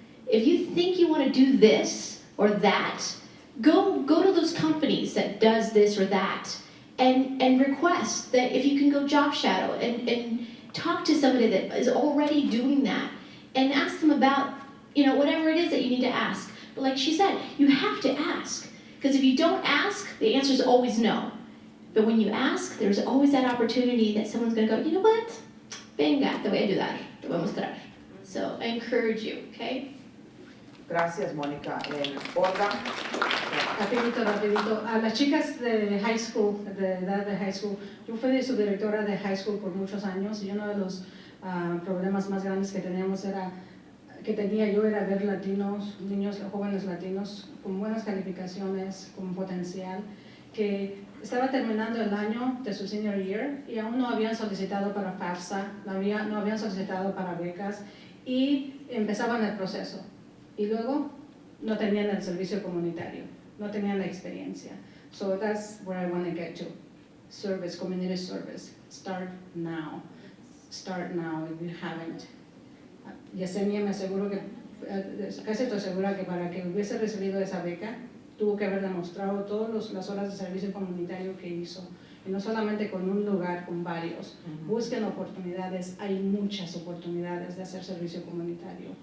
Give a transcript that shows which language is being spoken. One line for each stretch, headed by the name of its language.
English: If you think you want to do this or that, go to those companies that does this or that, and request that if you can go job shadow and talk to somebody that is already doing that, and ask them about, you know, whatever it is that you need to ask. But like she said, you have to ask. Because if you don't ask, the answer is always no. But when you ask, there's always that opportunity that someone's going to go, you know what?
Spanish: Venga, te voy a ayudar, te voy a mostrar.
English: So I encourage you, okay?
Spanish: Gracias, Mónica. Olga. Rapidito. A las chicas de high school, de edad de high school, yo fui subdirectora de high school por muchos años y uno de los problemas más grandes que tenía yo era ver latinos, niños, jóvenes latinos con buenas calificaciones, con potencial, que estaba terminando el año de su senior year y aún no habían solicitado para FAFSA, no habían solicitado para becas y empezaban el proceso. Y luego no tenían el servicio comunitario, no tenían la experiencia.
English: So that's where I want to get to. Service, community service. Start now. Start now if you haven't.
Spanish: Yesenia, me aseguro que, casi estoy segura que para que hubiese recibido esa beca, tuvo que haber demostrado todas las horas de servicio comunitario que hizo. Y no solamente con un lugar, con varios. Busquen oportunidades, hay muchas oportunidades de hacer servicio comunitario.